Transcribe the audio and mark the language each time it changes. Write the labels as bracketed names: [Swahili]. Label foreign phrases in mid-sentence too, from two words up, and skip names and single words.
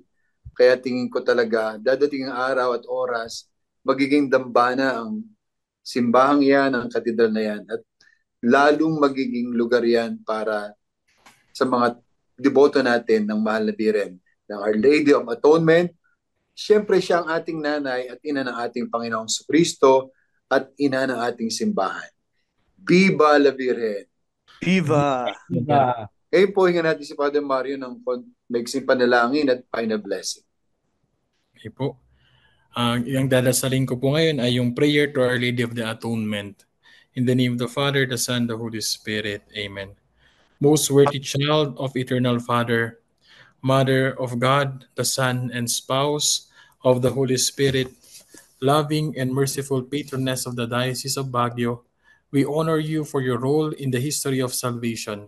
[Filipino] Kaya tingin ko talaga, dadating ang araw at oras, magiging dambana ang simbahang yan, ang katedral na yan. At lalong magiging lugar yan para sa mga deboto natin ng Mahal na Birhen, ng Our Lady of Atonement. Siyempre siya ang ating nanay at ina ng ating Panginoong Kristo at ina ng ating simbahan. [Spanish] Viva la Virgen! Viva! Viva! [Filipino] Ngayon po, hinga natin si Father Mario ng maiksing panalangin at final blessing. Okay po. Yung dadasalin ko po ngayon ay yung [English] prayer to [Filipino] Our Lady of the Atonement. [English] In the name of the Father, the Son, the Holy Spirit. Amen. Most worthy child of eternal Father, Mother of God, the Son, and spouse of the Holy Spirit, loving and merciful patroness of the Diocese of Baguio, we honor you for your role in the history of salvation.